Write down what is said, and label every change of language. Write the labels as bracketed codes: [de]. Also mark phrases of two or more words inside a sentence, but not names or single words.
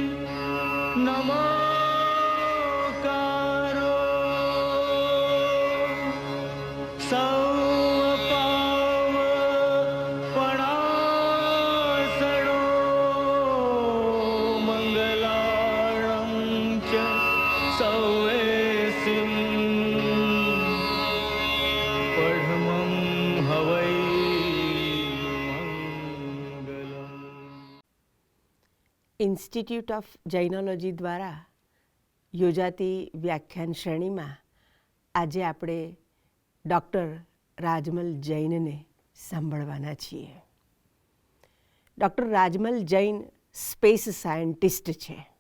[pra] नमोकारो सौपाव पणासणो मंगलाणं च सौवेसिम् पढ़मं हवै मंगलम्। [gu] ઇન્સ્ટિટ્યૂટ ઓફ જૈનોલોજી દ્વારા યોજાતી વ્યાખ્યાન શ્રેણીમાં આજે આપણે ડૉક્ટર રાજમલ જૈનને સાંભળવાના છીએ. ડૉક્ટર રાજમલ જૈન [en] space scientist [gu] છે.